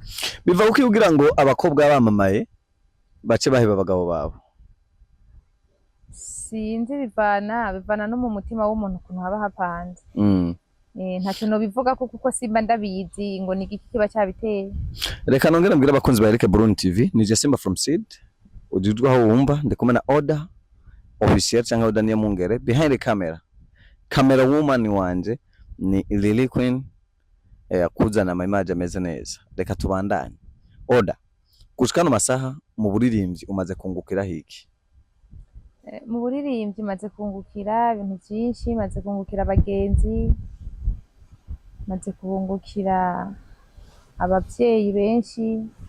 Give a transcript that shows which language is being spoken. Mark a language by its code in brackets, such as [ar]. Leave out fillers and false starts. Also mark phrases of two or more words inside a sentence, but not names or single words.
[rn] Biva uko ugira ngo abakobwa bamamaye bace baheba abagabo babo? Sinzi, bivana no mu mutima w'umuntu kuntu haba hapanze. Ntacyo no bivuga kuko simba ndabizi ngo ni igiki kiba cyabiteye. Reka nongera mbwira abakunzi ba Eric Burundi TV, ni Simba from Seed. Ujijwe aho wumva ndikumwe na Oda officiel cyangwa Oda Niyamungere [en] behind the camera. Camera woman [rn] wanje ni Lily Queen kuzana amaimage ameze neza. Reka tubandanye. Oda, kushikana masaha mu buririmbyi umaze kungukira hiki? Mu buririmbyi maze kungukira ibintu byinshi, maze kungukira abagenzi, maze kungukira abavyeyi benshi.